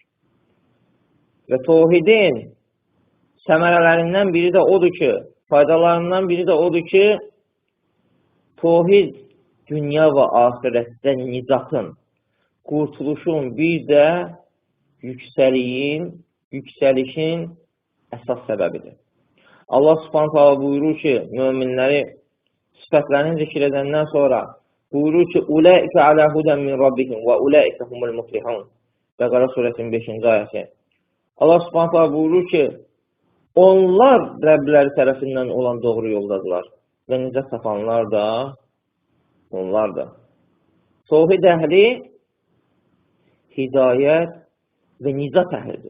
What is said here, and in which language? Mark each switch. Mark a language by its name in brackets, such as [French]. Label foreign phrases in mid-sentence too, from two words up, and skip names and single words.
[Azerbaijani] Və tohidin səmərələrindən biri də odur ki, faydalarından biri də odur ki, tohid dünya və ahirətdə nicatın, qurtuluşun, bir də yüksəlişin əsas səbəbidir. [Arabic] الله سبحانه تعالى [Azerbaijani] buyurur ki, möminləri sifətlərini zikr edəndən sonra buyurur ki, [Arabic] "أولئك على هدى من ربهم وأولئك هم المفلحون." [Azerbaijani] Bəqara surəsinin 5-ci ayəsi. [Arabic] الله سبحانه تعالى [Azerbaijani] buyurur ki, onlar Rəbləri tərəfindən olan doğru yoldadılar və nicat tapanlar da onlardır. Tohid əhli hidayət və nicat əhlidir.